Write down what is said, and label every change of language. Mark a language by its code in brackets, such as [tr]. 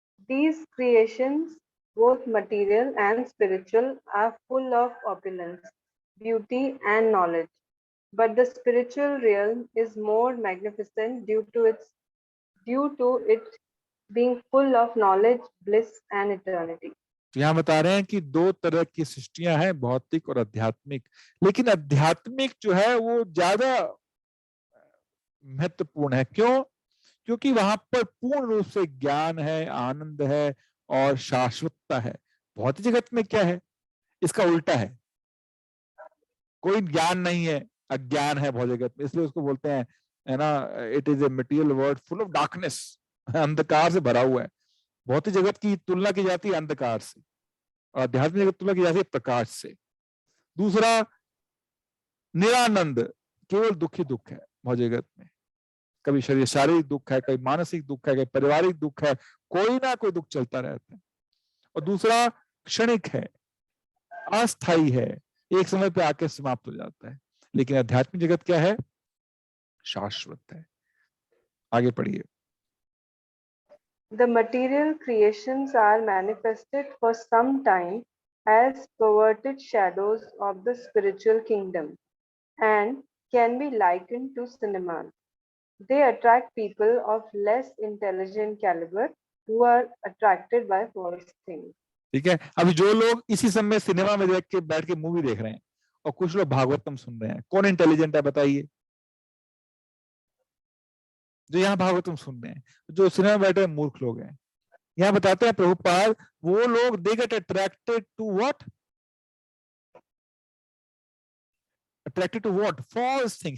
[en] These creations, both material and spiritual, are full of opulence, beauty, and knowledge. But the spiritual realm is more magnificent due to it being full of knowledge, bliss, and eternity. [hi] यहाँ बता रहे हैं कि दो तरह की सृष्टियां हैं, भौतिक और आध्यात्मिक, लेकिन आध्यात्मिक जो है वो ज्यादा महत्वपूर्ण है। क्यों? क्योंकि वहां पर पूर्ण रूप से ज्ञान है, आनंद है और शाश्वतता है। भौतिक जगत में क्या है, इसका उल्टा है, कोई ज्ञान नहीं है, अज्ञान है भौतिक जगत में, इसलिए उसको बोलते हैं, है ना, [en] it is a material world full of darkness, [hi] अंधकार से भरा हुआ है। भौतिक जगत की तुलना की जाती है अंधकार से, और आध्यात्मिक जगत की तुलना की जाती है प्रकाश से। दूसरा, निरानंद, केवल दुख ही दुख है भौतिक जगत में, कभी शरीर शारीरिक दुख है, कभी मानसिक दुख है, कभी पारिवारिक दुख है, कोई ना कोई दुख चलता रहता है। और दूसरा, क्षणिक है, अस्थाई है, एक समय पे आके समाप्त हो जाता है। लेकिन आध्यात्मिक जगत क्या है, शाश्वत है। आगे पढ़िए। [en] The material creations are manifested for some time as perverted shadows of the spiritual kingdom and can be likened to cinemas. They attract people of less intelligent caliber who are attracted by false things. [hi] ठीक है, अभी जो लोग इसी समय cinema में देख के बैठ के मूवी देख रहे हैं और कुछ लोग भागवतम सुन रहे हैं, कौन इंटेलिजेंट है बताइए? जो यहाँ भागवतम सुन रहे हैं, जो सिनेमा में बैठे मूर्ख लोग हैं। यहाँ बताते हैं प्रभुपाद, वो लोग [en] They get attracted to what, attracted to what, false thing.